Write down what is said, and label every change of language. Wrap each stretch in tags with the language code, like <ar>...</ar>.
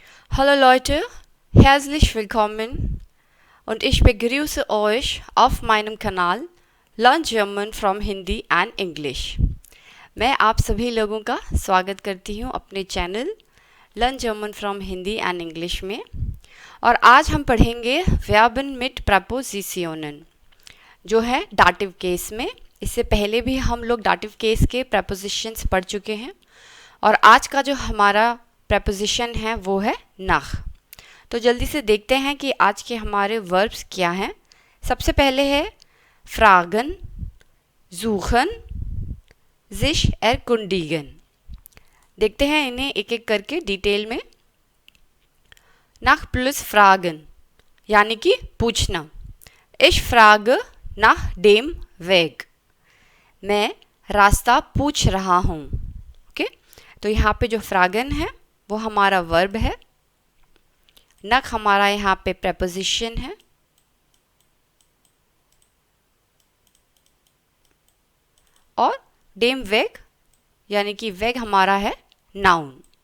<de>Hallo Leute, herzlich willkommen und ich begrüße euch auf meinem Kanal Learn German from Hindi and English।</de> <hi>मैं आप सभी लोगों का स्वागत करती हूँ अपने channel learn German from Hindi and English में। और आज हम पढ़ेंगे</hi> <de>Verben mit Präpositionen</de> <hi>जो है डाटिव केस में। इससे पहले भी हम लोग डाटिव केस के प्रपोजिशंस पढ़ चुके हैं और आज का जो हमारा प्रपोजिशन है वो है nach। तो जल्दी से देखते हैं कि आज के हमारे वर्ब्स क्या हैं। सबसे पहले है</hi> <de>fragen, suchen, sich erkundigen।</de> <hi>देखते हैं इन्हें एक एक करके डिटेल में। nach प्लस fragen यानी कि पूछना।</hi> <de>Ich frage nach dem Weg।</de> <hi>मैं रास्ता पूछ रहा हूँ। ओके, तो यहाँ पे जो fragen है वो हमारा वर्ब है, nach हमारा यहाँ पे preposition है और dem Weg यानी कि वेग हमारा है नाउन।</hi>